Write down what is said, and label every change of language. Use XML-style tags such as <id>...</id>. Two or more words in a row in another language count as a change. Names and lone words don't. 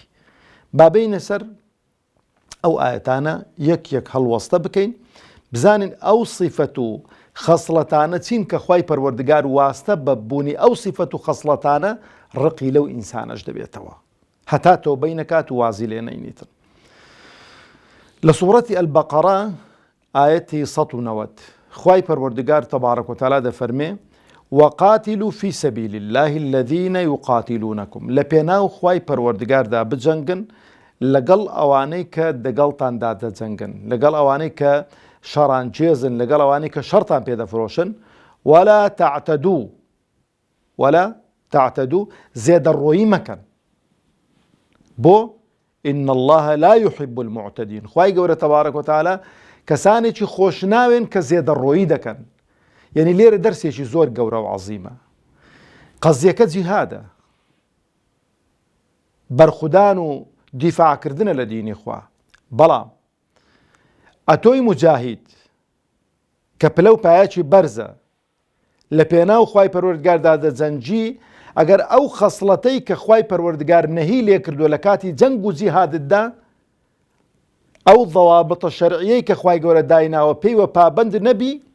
<ckb>با بینە سەر ئەو ئاەتانە یەک هەڵوەستە بکەین، بزانین ئەو سیفەت و خەسڵەتانە چین کە خوای پەروەردگار واستە بە بوونی ئەو سیفەت و خەسڵەتانە ڕقی لەو ئینسانەش دەبێتەوە، هەتا تۆبەی نەکات و وازی لێ نەینیتن. لە سوورەتی ئەلبەقەرە ئاەتی 190 خوای پەروەردگار</ckb> <ar>تەبارەک و تەعالا</ar> <ckb>دەفەرمێ:</ckb> <ar>وقاتلوا في سبيل الله الذين يقاتلونكم</ar> <ckb>لپێناو خوای پەروەردگاردا بجەنگن لەگەڵ ئەوانەی کە دەگەڵتاندا دەجەنگن لەگەڵ ئەوانەی کە شەڕان جێزن لەگەڵ ئەوانەی کە شەڕتان پێدەفرۆشن</ckb> <ar>ولا تعتدوا</ar> <ckb>زێدەڕۆیی مەکەن بۆ</ckb> <ar>إن الله لا يحب المعتدين</ar> <ckb>خوای گەورە</ckb> <ar>تەبارەک وتعالە</ar> <ckb>کەسانێکی خۆشناوێن کە زێدەڕۆیی دەکەن یعنی لێرە دەرسێکی زۆر گەورە و عەزیمە قەزیەکە جیهادە بەرخودان و دیفاعکردنە لە دینی خوا بەڵام ئەتۆی مجاهید کە پلە و پایەکی بەرزە لە پێناو خوای پەروەردگاردا دەجەنجی ئەگەر ئەو خەسڵەتەی کە خوای پەروەردگار نەهی لێ کردووە لە کاتی جەنگ و جیهادتدا ئەو ضەوابطە شەرعیەی کە خوای گەورە دایناوە پێیوە پابەند نەبی</ckb>